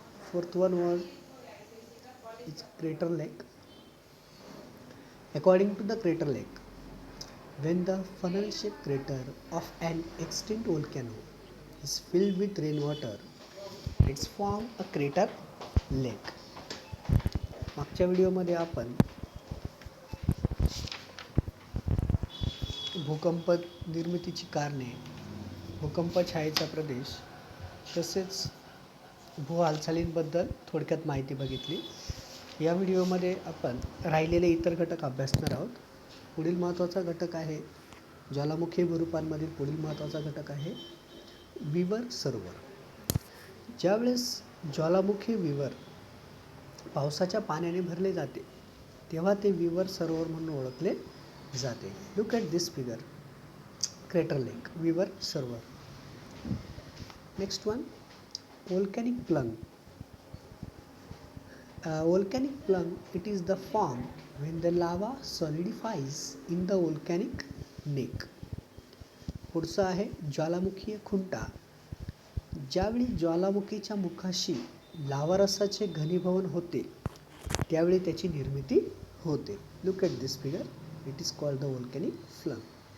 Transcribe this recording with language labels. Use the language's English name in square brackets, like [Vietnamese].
[English] Fourth one was its crater lake. According to the crater lake, when the funnel shaped crater of an extinct volcano is filled with rainwater, it's formed a crater lake. [Marathi] मागच्या व्हिडिओमध्ये आपण भूकंप निर्मितीची कारणे, भूकंप छायेचा प्रदेश तसेच भू हालचालींबद्दल थोडक्यात माहिती बघितली. या व्हिडिओमध्ये आपण राहिलेले इतर घटक अभ्यासणार आहोत. पुढील महत्त्वाचा घटक आहे ज्वालामुखी भूरूपांमधील पुढील महत्त्वाचा घटक आहे विवर सरोवर. ज्यावेळेस ज्वालामुखी विवर पावसाच्या पाण्याने भरले जाते तेव्हा ते विवर सरोवर म्हणून ओळखले जाते. [English] look at this figure, crater lake, [Marathi] विवर सरोवर. [English] Next one, volcanic plunge. Volcanic plunge, it is the form when the lava solidifies in the volcanic neck. [Marathi] पुढचा आहे ज्वालामुखीय खुंटा. ज्यावेळी ज्वालामुखीच्या मुखाशी लावारसाचे घनीभवन होते त्यावेळी त्याची निर्मिती होते. [English] Look at this figure, it is called the volcanic plunge.